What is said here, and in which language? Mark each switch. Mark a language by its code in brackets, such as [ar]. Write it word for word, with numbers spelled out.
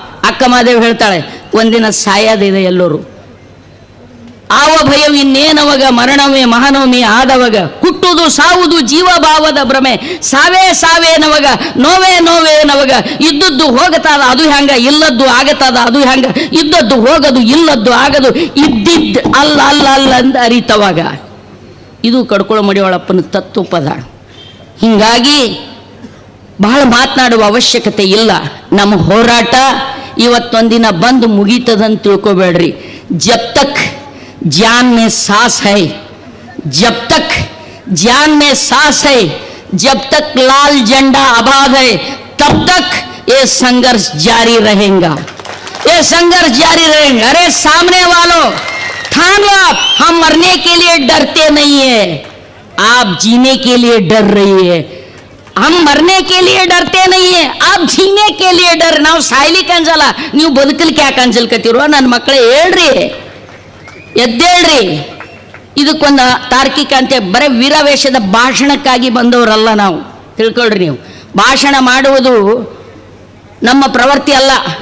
[kn] ಅಕ್ಕ ಮಾದೇವ್ ಹೇಳ್ತಾಳೆ, ಒಂದಿನ ಸಾಯೋದಿದೆ ಎಲ್ಲರೂ. ಆವ ಭಯವು ಇನ್ನೇನವಾಗ ಮರಣವೇ ಮಹಾನವಮಿ ಆದವಾಗ, ಕುಟ್ಟುವುದು ಸಾವುದು ಜೀವಭಾವದ ಭ್ರಮೆ, ಸಾವೇ ಸಾವೇ ನವಾಗ, ನೋವೇ ನೋವೇ ನವಾಗ, ಇದ್ದದ್ದು ಹೋಗತಾದ ಅದು ಹ್ಯಾಂಗ, ಇಲ್ಲದ್ದು ಆಗತಾದ ಅದು ಹ್ಯಾಂಗ, ಇದ್ದದ್ದು ಹೋಗದು ಇಲ್ಲದ್ದು ಆಗದು, ಇದ್ದಿದ್ದು ಅಲ್ಲ ಅಲ್ಲ ಅಲ್ಲ ಅಂತ ಅರಿತವಾಗ. ಇದು ಕಡ್ಕೊಳ ಮಡಿಯೊಳಪ್ಪನ ತತ್ವ ಪದ. ಹೀಗಾಗಿ ಬಹಳ ಮಾತನಾಡುವ ಅವಶ್ಯಕತೆ ಇಲ್ಲ. ನಮ್ಮ ಹೋರಾಟ ಇವತ್ತೊಂದಿನ ಬಂದು ಮುಗೀತದಂತ ತಿಳ್ಕೊಬೇಡ್ರಿ. [hi] ಜಬ್ ತಕ್ जान में सांस है, जब तक जान में सांस है, जब तक लाल झंडा आबाद है, तब तक ये संघर्ष जारी रहेगा, ये संघर्ष जारी रहेगा. अरे सामने वालों, ठान लो आप, हम मरने के लिए डरते नहीं है, आप जीने के लिए डर रही है. हम मरने के लिए डरते नहीं है, आप जीने के लिए डर. [kn] ನಾವು ಸಾಯ್ಲಿ ಕಂಜಲ, ನೀವು ಬದುಕಲಿ ಯಾಕೆ ಅಂಜಲ್ಕತ್ತಿರೋ? ನನ್ನ ಮಕ್ಕಳೇ ಹೇಳ್ರಿ, ಎದ್ದೇಳ್ರಿ. ಇದಕ್ಕೊಂದು ತಾರ್ಕಿಕ ಅಂತೆ ಬರೀ ವೀರಾವೇಶದ ಭಾಷಣಕ್ಕಾಗಿ ಬಂದವರಲ್ಲ ನಾವು, ತಿಳ್ಕೊಳ್ರಿ ನೀವು. ಭಾಷಣ ಮಾಡುವುದು ನಮ್ಮ ಪ್ರವೃತ್ತಿ ಅಲ್ಲ.